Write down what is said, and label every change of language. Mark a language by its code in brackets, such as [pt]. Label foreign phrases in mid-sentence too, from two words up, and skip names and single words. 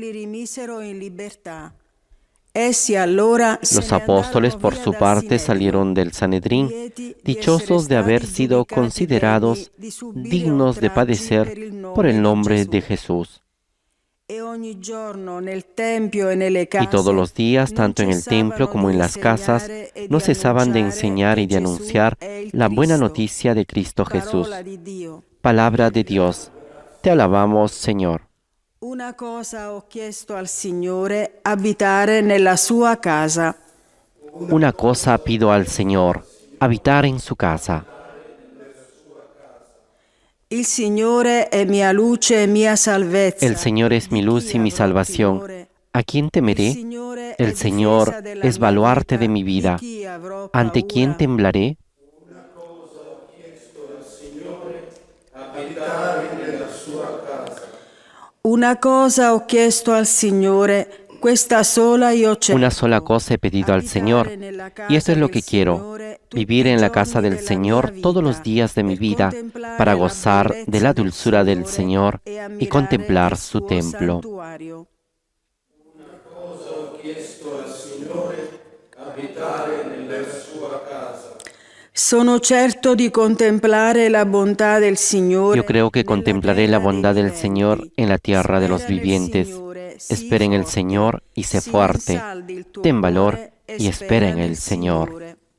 [es] Los apóstoles, por su parte, salieron del Sanedrín, dichosos de haber sido considerados dignos de padecer por el nombre de Jesús. Y todos los días, tanto en el templo como en las casas, no cesaban de enseñar y de anunciar la buena noticia de Cristo Jesús. Palabra de Dios. Te alabamos, Señor. [it] Una cosa ho chiesto al Signore, abitare nella sua casa. [es] Una cosa pido al Señor, habitar en su casa. [it] Il Signore è mia luce e mia salvezza. [es] El Señor es mi luz y mi salvación. ¿A quién temeré? El Señor es baluarte de mi vida. ¿Ante quién temblaré? [it] Una cosa ho chiesto al Signore, questa sola io cerco. [es] Una sola cosa he pedido al Señor, y esto es lo que quiero: vivir en la casa del Señor todos los días de mi vida, para gozar de la dulzura del Señor y contemplar su templo. [it] Sono certo di contemplare la bontà del Signore. [es] Yo creo que contemplaré la bondad del Señor en la tierra de los vivientes. Espera en el Señor y sé fuerte. Ten valor y espera en el Señor.